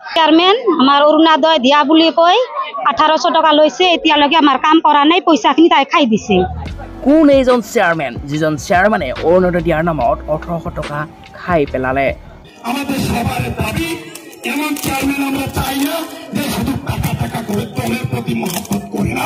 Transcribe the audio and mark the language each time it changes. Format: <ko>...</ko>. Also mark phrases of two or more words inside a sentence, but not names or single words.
<as>চেয়ারম্যান আমার অরুণোদয় দিয়া বুলি কয় 1800 টাকা লৈছে এতিয়ালৈকে আমার কাম করা নাই পয়সাখিনি তাই খাই দিছে কোন এইজন চেয়ারম্যান যিজন চেয়ারম্যানে অরুণোদয় দিয়ার নামত 1800 টাকা খাই পেলালে</as> <bn>আমাদের সবার দাবি এমন চেয়ারম্যান আমরা চাই না যে শুধু টাকা করে দলের প্রতি মহব্বত করে না</bn>